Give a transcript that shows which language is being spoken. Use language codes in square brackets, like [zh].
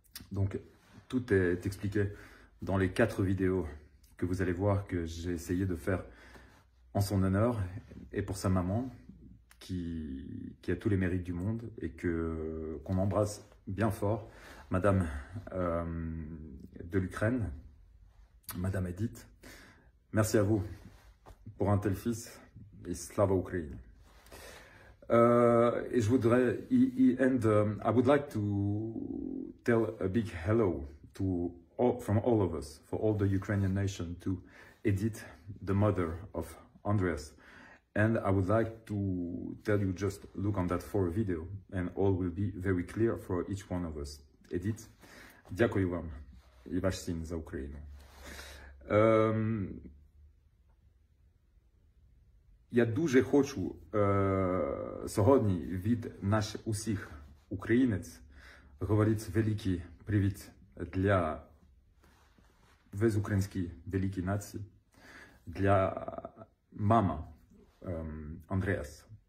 [fr] Donc tout est expliqué dans les 4 vidéos que vous allez voir que j'ai essayé de faire en son honneur et pour sa maman, qui a tous les mérites du monde et qu'on embrasse bien fort, Madame de l'Ukraine, Madame Edith. Merci à vous pour un tel fils et Slava Ukraine. Et je voudrais, [en] I would like to tell a big hello to from all of us, for all the Ukrainian nation, to Edith, the mother of Andreas. And I would like to tell you, just look on that 4 video and all will be very clear for each one of us. [uk] Edith, дякую вам і ваш син за Україну. Я дуже хочу сьогодні від наших усіх українець говорити великий привіт для весь українській великій нації, для мама Андреас.